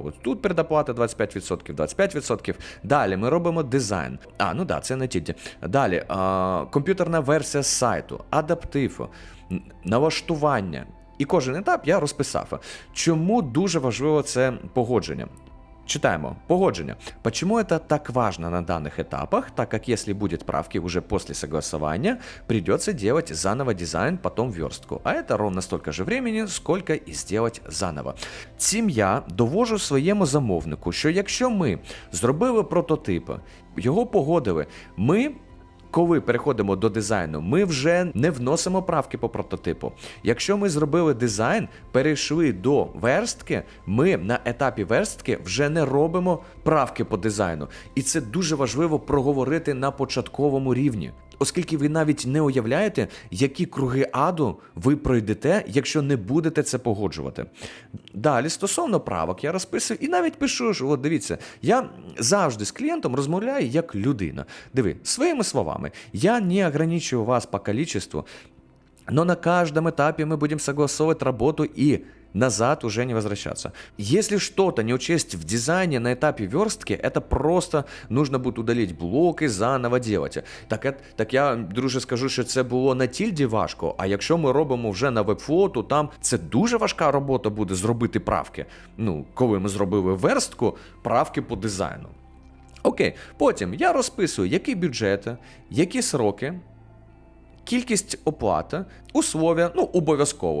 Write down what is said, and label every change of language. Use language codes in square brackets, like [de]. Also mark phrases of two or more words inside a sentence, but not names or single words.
[uk] От тут предоплата 25%. Далі ми робимо дизайн. Це на тільді. Далі комп'ютерна версія сайту, адаптив, налаштування. І кожен етап я розписав. Чому дуже важливо це погодження? Читаємо. Погоджение. [ru] Почему это так важно на данных этапах, так как если будет правки уже после согласования, придется делать заново дизайн, потом верстку. А это ровно столько же времени, сколько и сделать заново. [uk] Цим я довожу своєму замовнику, що якщо ми зробили прототип, його погодили, ми коли переходимо до дизайну, ми вже не вносимо правки по прототипу. Якщо ми зробили дизайн, перейшли до верстки, ми на етапі верстки вже не робимо правки по дизайну. І це дуже важливо проговорити на початковому рівні. Оскільки ви навіть не уявляєте, які круги аду ви пройдете, якщо не будете це погоджувати. Далі, стосовно правок, я розписую і навіть пишу, що, от дивіться, я завжди з клієнтом розмовляю як людина. Диви, своїми словами, [ru] я не ограничиваю вас по количеству, но на каждом этапе мы будем согласовывать работу и назад уже не возвращаться. Если что-то не учесть в дизайне на этапе верстки, это просто нужно будет удалить блоки, заново делать. [uk] Так я, друже, скажу, що це було на тільді важко, а якщо ми робимо вже на Webflow, то там це дуже важка робота буде зробити правки. Ну, коли ми зробили верстку, правки по дизайну. Окей, потім я розписую, які бюджети, які сроки, кількість оплати, условия, ну, обов'язково.